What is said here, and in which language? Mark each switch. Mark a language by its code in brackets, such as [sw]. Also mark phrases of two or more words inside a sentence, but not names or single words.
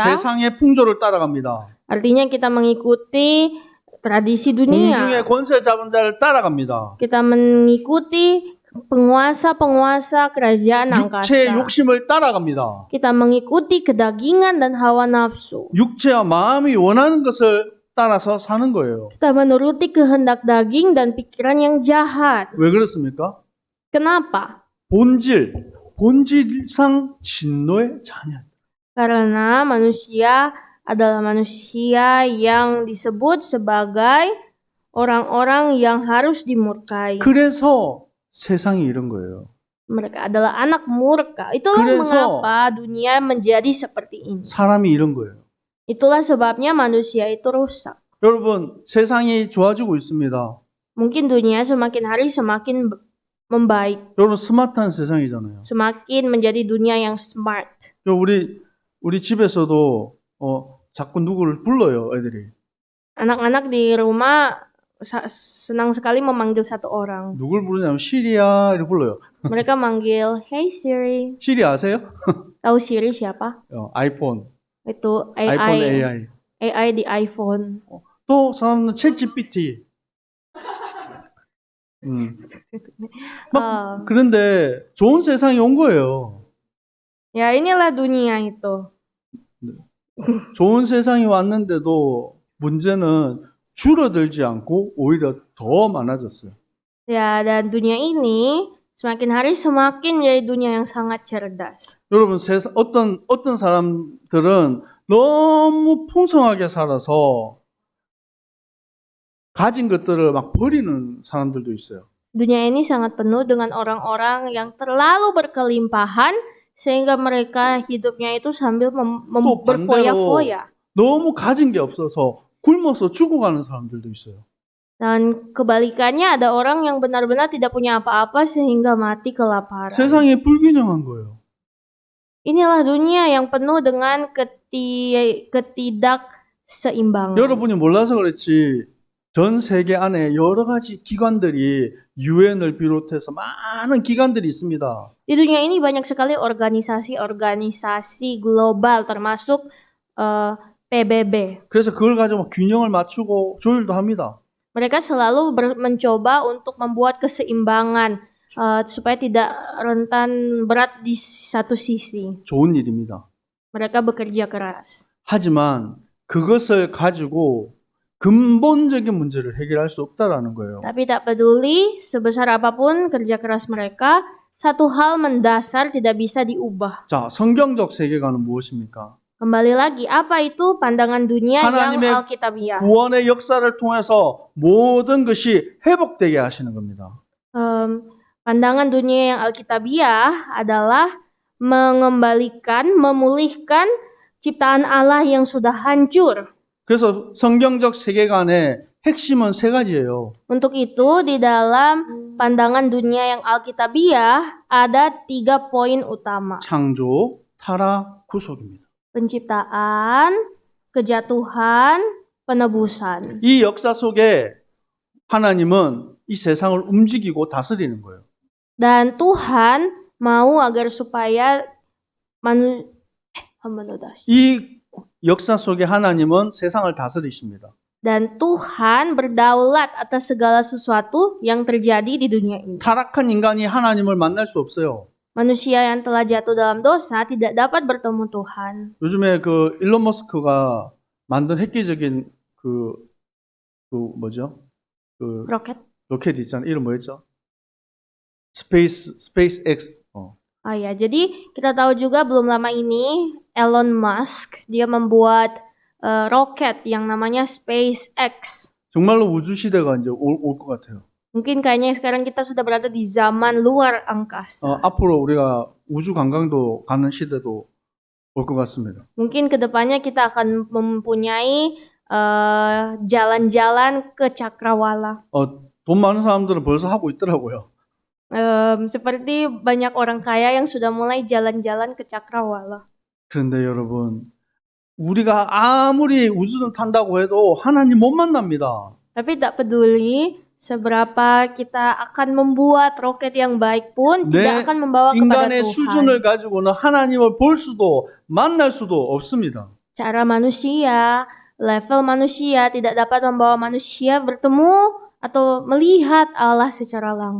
[ko] 세상의 풍조를 따라갑니다. [id] artinya kita mengikuti tradisi dunia. [ko] 공중의 권세 잡은 자를 따라갑니다. [id] Kita mengikuti penguasa-penguasa kerajaan [ko] 육체의 [id] angkasa. [ko] 욕심을 따라갑니다. [id] Kita mengikuti kedagingan dan hawa nafsu. [ko] 육체와 마음이 원하는 것을 따라서 사는 거예요. [id] Kita menuruti kehendak daging dan pikiran yang jahat. [ko] 왜 그렇습니까? [id] Kenapa? [ko] 본질상 진노의 자녀. [id] Karena manusia adalah manusia yang disebut sebagai orang-orang yang harus dimurkai. [ko] 그래서 세상이 이런 거예요. [id] Mereka adalah anak murka. Itulah [ko] 그래서 [id] mengapa dunia menjadi seperti ini. [ko] 사람이 이런 거예요. [id] Itulah sebabnya manusia itu rusak. [ko] 여러분, 세상이 좋아지고 있습니다. [id] Mungkin dunia semakin hari semakin membaik. [ko] 여러분, 스마트한 세상이잖아요. [id] Semakin menjadi dunia yang smart. [ko] 우리 집에서도 자꾸 누구를 불러요, 애들이. [id] Anak-anak di rumah senang sekali memanggil satu orang. [ko] 누굴 부르냐면 시리야 이렇게 불러요. [id] Mereka manggil, [en] "Hey Siri." [ko] 시리 아세요? [id] Tahu Siri siapa? [ko] 아이폰. [id] Itu [ko] 아이폰 AI. [id] AI di iPhone. [ko] 또 사람은 챗 GPT. 그런데 좋은 세상이 온 거예요. [id] Ya inilah dunia itu. [ko] 좋은 세상이 왔는데도 문제는 줄어들지 않고 오히려 더 많아졌어요. [id] Ya, dan dunia ini semakin hari semakin menjadi dunia yang sangat cerdas. [ko] 여러분, 어떤 사람들은 너무 풍성하게 살아서 가진 것들을 막 버리는 사람들도 있어요. [id] Dunia ini sangat penuh dengan orang-orang yang terlalu berkelimpahan sehingga mereka hidupnya itu sambil berfoya-foya. [ko] 너무 가진 게 없어서 굶어서 죽어가는 사람들도 있어요. [id] Dan kebalikannya ada orang yang benar-benar tidak punya apa-apa sehingga mati kelaparan. [ko] 세상이 불균형한 거예요. [id] Inilah dunia yang penuh dengan ketidakseimbangan. [ko] 여러분이 몰라서 그렇지 전 세계 안에 여러 가지 기관들이 유엔을 비롯해서 많은 기관들이 있습니다. [id] Di dunia ini banyak sekali organisasi-organisasi global termasuk PBB. [ko] 그래서 그걸 가지고 균형을 맞추고 조율도 합니다. [id] Mereka selalu mencoba untuk membuat keseimbangan supaya tidak rentan berat di satu sisi. [ko] 좋은 일입니다. [id] Mereka bekerja keras. [ko] 하지만 그것을 가지고 근본적인 문제를 해결할 수 없다라는 거예요. [id] Tapi tak peduli sebesar apapun kerja keras mereka, satu hal mendasar tidak bisa diubah. [ko] 자, 성경적 세계관은 무엇입니까? [id] Kembali lagi, apa itu pandangan dunia yang [ko] 하나님의 [id] Alkitabiah? [ko] 구원의 역사를 통해서 모든 것이 회복되게 하시는 겁니다. [id] Pandangan dunia yang Alkitabiah adalah mengembalikan, memulihkan ciptaan Allah yang sudah hancur. [ko] 그래서 성경적 세계관의 핵심은 세 가지예요. [id] Untuk itu, di dalam pandangan dunia yang Alkitabiah ada 3 poin utama. [ko] 창조, 타락, 구속입니다. [id] Penciptaan, kejatuhan, penebusan. [ko] 이 역사 속에 하나님은 이 세상을 움직이고 다스리는 거예요. [id] Dan Tuhan mau agar supaya [ko] 이 역사 속에 하나님은 세상을 다스리십니다. [id] dan Tuhan berdaulat atas segala sesuatu yang terjadi di dunia ini. [ko] 타락한 인간이 하나님을 만날 수 없어요. [id] Manusia yang telah jatuh dalam dosa tidak dapat bertemu Tuhan. [ko] 요즘에 그 일론 머스크가 만든 획기적인 그 뭐죠? 그 [id] Roket. [ko] 로켓 있잖아요. 이름 뭐였죠? SpaceX. [id] Oh ya, jadi kita tahu juga belum lama ini Elon Musk dia membuat roket yang namanya SpaceX. [ko] 정말로 우주 시대가 이제 올 것 같아요. [id] Mungkin kayaknya sekarang kita sudah berada di zaman luar angkasa. [ko] 앞으로 우리가 우주 관광도 가는 시대도 올 것 같습니다. [id] Mungkin kedepannya kita akan mempunyai jalan-jalan ke cakrawala. [ko] 돈 많은 사람들은 벌써 하고 있더라고요. [id] Seperti banyak orang kaya yang sudah mulai jalan-jalan ke cakrawala. [ko] 그런데 여러분, 우리가 아무리 우주선 탄다고 해도 하나님 못 만납니다. [id] Tapi tak peduli seberapa kita akan membuat roket yang baik pun tidak akan membawa kepada [ko] 인간의 [id] Tuhan. [ko] 수준을 가지고는 하나님을 볼 수도 만날 수도 없습니다. [id] Cara manusia, level manusia tidak dapat membawa manusia bertemu atau melihat Allah secara langsung.